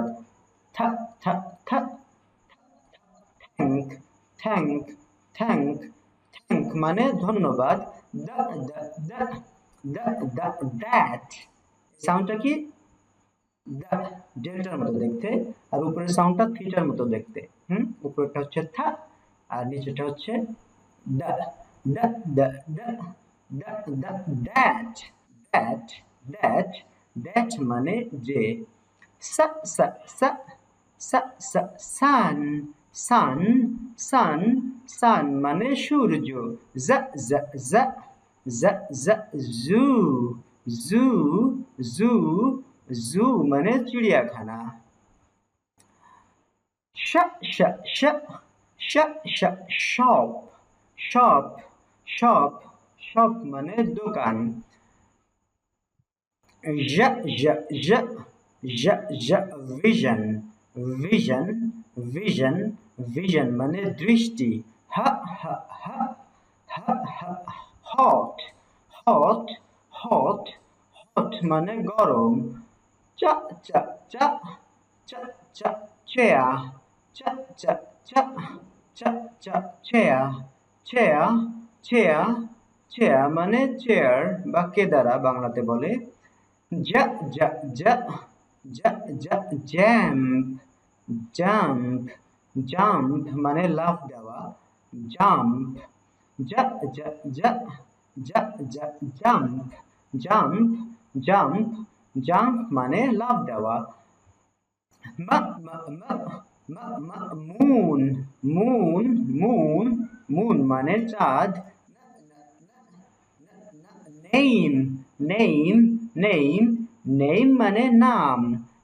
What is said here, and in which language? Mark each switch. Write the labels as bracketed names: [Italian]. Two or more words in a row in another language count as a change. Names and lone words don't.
[Bangla] থা থা থা [English] thank thank thank thank [Bangla] মানে ধন্যবাদ। দা দা দা দা দা দ্যাট সাউন্ডটা কি? দা, ডেল্টার মতো দেখতে, আর উপরের সাউন্ডটা থিটার মতো দেখতে। উপরেরটা হচ্ছে থা আর নিচেটা হচ্ছে দা। দা দা দা দা দা [English] that that that that [Bangla] মানে যে। সা সা সা সা সা [English] sun sun sun sun [Bangla] মানে সূর্য। জা জা জা জা জা [English] zoo zoo zoo zoo [Bangla] মানে চিড়িয়াখানা। শা শা শা শা শা [English] shop shop shop shop [Bangla] মানে দোকান। ঝা ঝা ঝা ঝা ঝা [English] vision vision vision vision [Bangla] মানে দৃষ্টি। হা হা হা হা হা [English] hot hot hot hot [Bangla] মানে গরম। চা চা চা চা চা chair চা চা চা চা চা [English] chair chair chair chair [Bangla] মানে চেয়ার বা কেদারা বাংলাতে বলে। Ja, ja, ja, ja, ja, [English] jump, jump, jump [Bangla] মানে লাফ দেওয়া। [English] jump, ja, ja, ja, ja, ja, jump, jump, jump, jump [Bangla] মানে লাফ দেওয়া। মা মা মা মা মা [English] moon, moon, moon, moon [Bangla] মানে চাঁদ। [English] name name name name [Bangla] মানে নাম।